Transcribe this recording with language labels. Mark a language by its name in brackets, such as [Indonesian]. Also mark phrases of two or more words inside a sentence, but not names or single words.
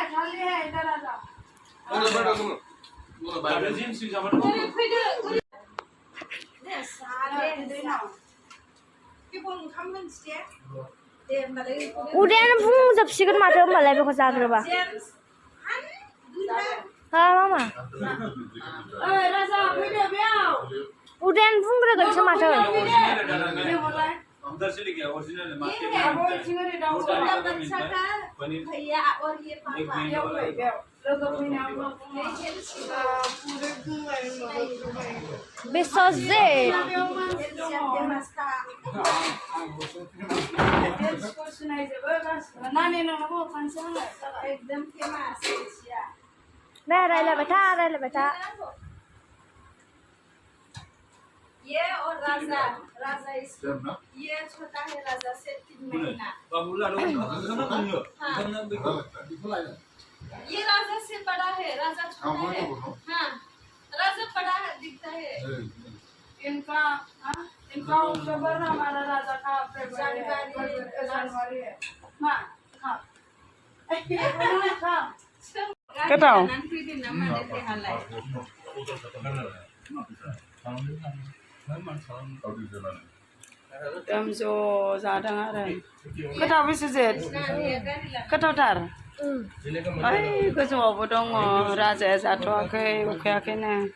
[Bodo] उदैयानो बुंजोबसिगोन माथो होमबालाय बेखौ जाग्रोबा हा मामा उदैयानो बुंग्रोगोनसो माथो [Hindi] अंदर से लेके ओरिजिनल है मार्केट भैया और ये पापा [Bodo] बिस्वजित रायलायबाय था [Hindi] ये और राजा ये छोटा है राजा से 3 महीना ये राजा से बड़ा है राजा छोटा है हाँ राजा बड़ा है दिखता है इनका अक्टूबर हमारा राजा का जनवरी है [Bodo] गोथाव एकदम ज' जादों आरो गोथाव बिस्वजित गोथावथार ओइ गोजौआवबो दङ राजाया जाथ'वाखै उखैयाखैनो